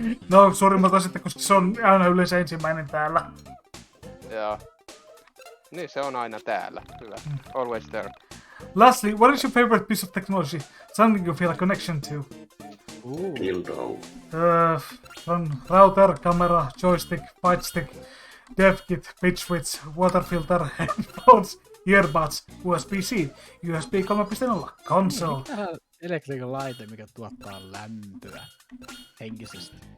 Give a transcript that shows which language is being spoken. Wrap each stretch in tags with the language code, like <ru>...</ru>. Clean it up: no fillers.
<fi>No, suurimmalta sitten, koska se on aina yleensä ensimmäinen täällä. Joo. Niin, se on aina täällä. Hyvä.</fi> <en>Always there. Lastly, what is your favorite piece of technology? Something you feel a connection to? Dildo. On router, camera, joystick, fight stick, dev kit, pitch switch, water filter, headphones, earbuds, USB-C, USB 3.0, console.</en> <fi>Mikähän elektriikan laite, mikä tuottaa lämpöä henkisesti?</fi>